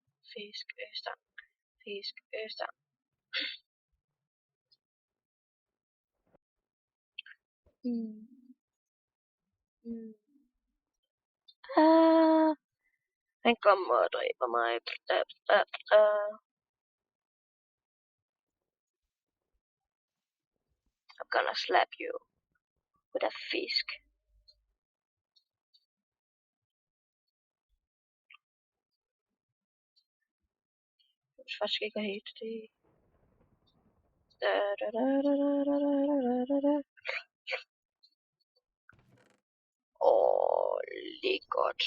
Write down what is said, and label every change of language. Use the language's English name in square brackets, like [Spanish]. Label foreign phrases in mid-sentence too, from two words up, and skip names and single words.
[Danish] Han kommer og dræber mig. [English] I'm gonna slap you with a fisk. [Danish] Jeg synes faktisk ikke at hate det. Lækkert.